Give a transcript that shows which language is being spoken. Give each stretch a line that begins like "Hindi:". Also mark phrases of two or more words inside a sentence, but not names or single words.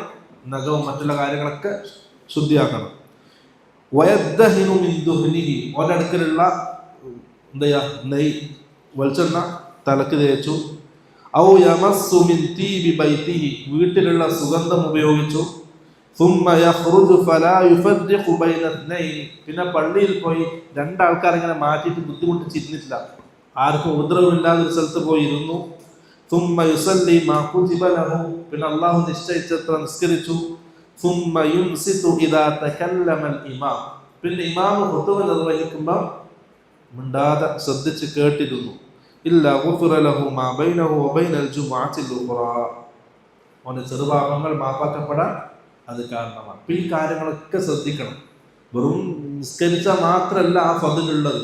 Malayalam: നഖവും മറ്റുള്ള കാര്യങ്ങളൊക്കെ ശുദ്ധിയാക്കണം.
Arabic: ويدهن من دهنه,
Malayalam: ഓന്റെ അടുക്കലുള്ള എന്താ നെയ് വെളിച്ചെണ്ണ തലക്ക് തേച്ചു.
Arabic: أو يمس من طيب بيته,
Malayalam: വീട്ടിലുള്ള സുഗന്ധം ഉപയോഗിച്ചു.
Arabic: ثم يخرج فلا يفرق بين اثنين,
Malayalam: പിന്നെ പള്ളിയിൽ പോയി 2 ആൾക്കാർ ഇങ്ങനെ മാറ്റിയിട്ട് ബുദ്ധിമുട്ടിച്ചിരുന്നിട്ടില്ല, ആർക്കും ഉപദ്രവമില്ലാതെ ഒരു സ്ഥലത്ത് പോയി ഇരുന്നു.
Arabic: ثم يصلي ما كتب له,
Malayalam: പിന്നെ അല്ലാഹു നിശ്ചയിച്ചത്ര നിസ്കരിച്ചു.
Arabic: ثم ينصت اذا تكلم الامام,
Malayalam: പിന്നെ ഇമാം ഖുതുബ നിർവഹിക്കുമ്പോൾ മിണ്ടാതെ ശ്രദ്ധിച്ച് കേട്ടിരുന്നു.
Arabic: إلا غفر له ما بينه وبين الجمعة الأخرى,
Malayalam: അവന്റെ ചെറുപാപങ്ങൾ മാപ്പാക്കപ്പെടാൻ അത് കാരണമാണ്. ഈ കാര്യങ്ങളൊക്കെ ശ്രദ്ധിക്കണം. വെറും നിസ്കരിച്ചാൽ മാത്രമല്ല ആ ഫദ്ലുള്ളത്.